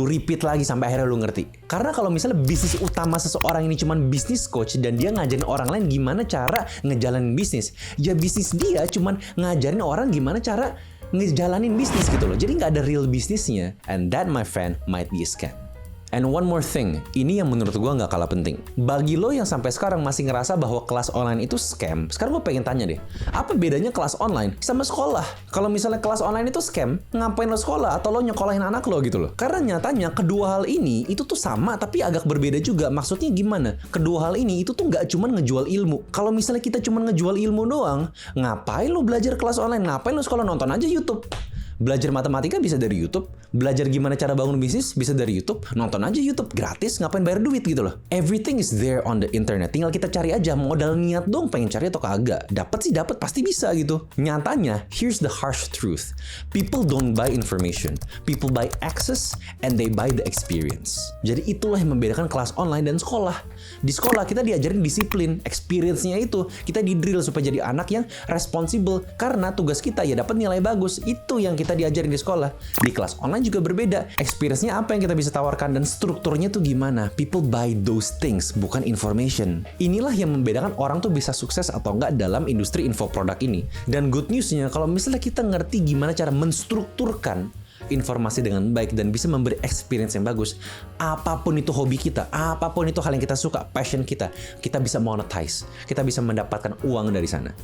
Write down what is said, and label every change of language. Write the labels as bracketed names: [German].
[Indonesian] Lu repeat lagi sampai akhirnya lu ngerti. Karena kalau misalnya bisnis utama seseorang ini cuma bisnis coach dan dia ngajarin orang lain gimana cara ngejalanin bisnis, ya bisnis dia cuma ngajarin orang gimana cara ngejalanin bisnis gitu loh. Jadi nggak ada real bisnisnya. [English] And that, my friend, might be a scam. And one more thing, [Indonesian] ini yang menurut gue nggak kalah penting. Bagi lo yang sampai sekarang masih ngerasa bahwa kelas online itu scam, sekarang gue pengen tanya deh, apa bedanya kelas online sama sekolah? Kalau misalnya kelas online itu scam, ngapain lo sekolah atau lo nyekolahin anak lo gitu loh? Karena nyatanya kedua hal ini itu tuh sama tapi agak berbeda juga. Maksudnya gimana? Kedua hal ini itu tuh nggak cuma ngejual ilmu. Kalau misalnya kita cuma ngejual ilmu doang, ngapain lo belajar kelas online? Ngapain lo sekolah? Nonton aja YouTube. Belajar matematika bisa dari YouTube, belajar gimana cara bangun bisnis bisa dari YouTube, nonton aja YouTube gratis, ngapain bayar duit gitu loh. [English] Everything is there on the internet, [Indonesian] tinggal kita cari aja, modal niat dong pengen cari atau kagak. Dapat sih dapat, pasti bisa gitu. Nyatanya, [English] here's the harsh truth. People don't buy information, people buy access and they buy the experience. [Indonesian] Jadi itulah yang membedakan kelas online dan sekolah. Di sekolah kita diajarin disiplin, experience-nya itu kita di-drill supaya jadi anak yang responsible karena tugas kita ya dapat nilai bagus. Itu yang kita diajarin di sekolah. Di kelas online juga berbeda. Experience-nya apa yang kita bisa tawarkan dan strukturnya tuh gimana. [English] People buy those things, [Indonesian] bukan [English] information. [Indonesian] Inilah yang membedakan orang tuh bisa sukses atau enggak dalam industri info produk ini. Dan good news-nya, kalau misalnya kita ngerti gimana cara menstrukturkan informasi dengan baik dan bisa memberi experience yang bagus, apapun itu hobi kita, apapun itu hal yang kita suka, passion kita bisa monetize, kita bisa mendapatkan uang dari sana.